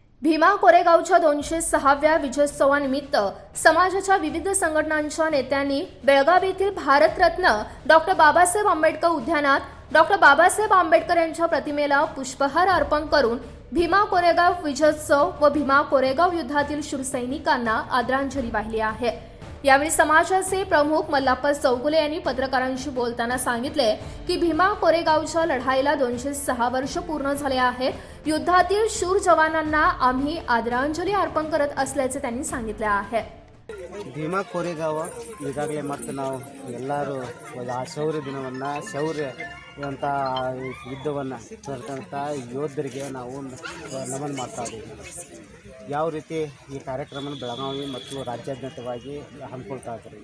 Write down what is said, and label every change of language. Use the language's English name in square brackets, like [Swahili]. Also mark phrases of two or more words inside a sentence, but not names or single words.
[Marathi] भीमा कोरेगावच्या 206व्या विजयोत्सवानिमित्त समाजाच्या विविध संघटनांच्या नेत्यांनी बेळगाव येथील भारतरत्न डॉक्टर बाबासाहेब आंबेडकर उद्यानात डॉक्टर बाबासाहेब आंबेडकर यांच्या प्रतिमेला पुष्पहार अर्पण करून भीमा कोरेगाव विजयोत्सव व भीमा कोरेगाव युद्धातील शूरसैनिकांना आदरांजली वाहिली आहे। यावेळी समाजाचे प्रमुख मल्लाप्पा चौगुले यांनी पत्रकारांशी बोलताना सांगितले की भीमा कोरेगावच्या लढाईला 206 वर्ष पूर्ण झाले आहेत। युद्धातील शूर जवानांना आम्ही आदरांजली अर्पण करत असल्याचे त्यांनी सांगितले आहे। [Kannada] ಭೀಮಾ ಕೋರೆಗಾವ ಈಗಾಗಲೇ ಮತ್ತು ನಾವು ಎಲ್ಲರೂ ಆ ಶೌರ್ಯ ದಿನವನ್ನು ಶೌರ್ಯ ಅಂತ ಯುದ್ಧವನ್ನು ತರ್ತಂಥ ಯೋಧರಿಗೆ ನಾವು ನಮನ ಮಾಡ್ತಾ ಇದ್ದೀವಿ। ಯಾವ ರೀತಿ ಈ ಕಾರ್ಯಕ್ರಮ ಬೆಳಗಾವಿ ಮತ್ತು ರಾಜ್ಯಾದ್ಯಂತವಾಗಿ ಹಮ್ಮಿಕೊಳ್ತಾ ಇದ್ದಾರೆ।